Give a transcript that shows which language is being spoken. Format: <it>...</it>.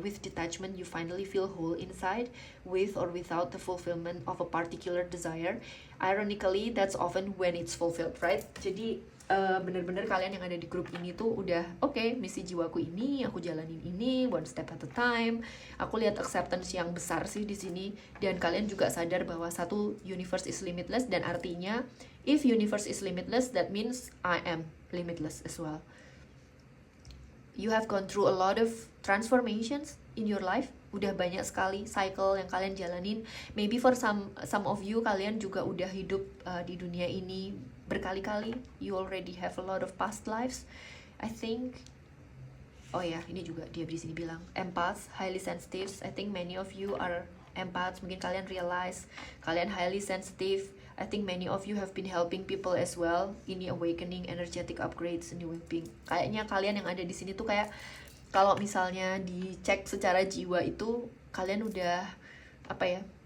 <en>With detachment you finally feel whole inside, with or without the fulfillment of a particular desire. Ironically that's often when it's fulfilled, right?</en> <id>Jadi bener-bener kalian yang ada di grup ini tuh udah oke, misi jiwaku ini aku jalanin ini</id> <en>one step at a time.</en> <id>Aku lihat acceptance yang besar sih di sini, dan kalian juga sadar bahwa satu,</id> <en>universe is limitless,</en> <id>dan artinya</id> <en>if universe is limitless that means I am limitless as well. You have gone through a lot of transformations in your life.</en> <id>Udah banyak sekali cycle yang kalian jalanin.</id> <en>Maybe for some of you,</en> <id>kalian juga udah hidup di dunia ini berkali-kali.</id> <en>You already have a lot of past lives, I think.</en> <id>Oh ya, ini juga dia di sini bilang empaths, highly sensitive.</id> <en>I think many of you are empaths.</en> <id>Mungkin kalian realize kalian highly sensitive.</id> <en>I think many of you have been helping people as well. Ini awakening, energetic upgrades, new being.</en> <id>Kayaknya kalian yang ada di sini tuh kayak kalau misalnya dicek secara jiwa itu kalian udah apa ya?</id>